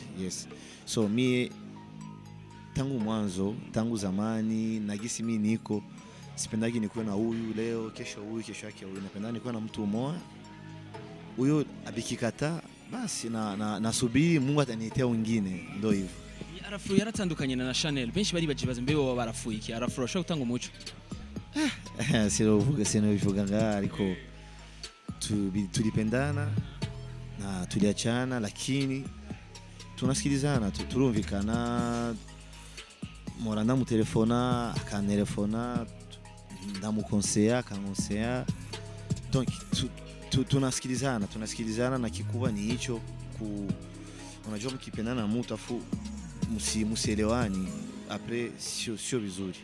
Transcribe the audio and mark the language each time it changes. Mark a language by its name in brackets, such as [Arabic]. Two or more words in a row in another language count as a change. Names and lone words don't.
[Swahili] Yes, so mie tangu zamani nagisi mimi niko sipendagi nikuwe na huyu leo kesho huyu kesho yake huyu, napenda nikuwe na mtu mmoja. Huyo abikikata basi nasubiri Mungu ataniletea wengine, ndio hivyo. [Rundi] Arafro yaratandukanye na Chanel, benshi bari bajibaza mbe bo barafuye iki Arafro ashaka gutanga umuco. Sino bivuga ngaho, ariko [Swahili] tulipendana na tuliachana, lakini tunasikilizana, turumvikana. [Rundi] Mora ndamutelefona akantelefona, ndamukonsea akankonsea, [Swahili] donc tunasikilizana na kikubwa ni hicho unajua mkipendana na mtu afu musielewani apre sio vizuri.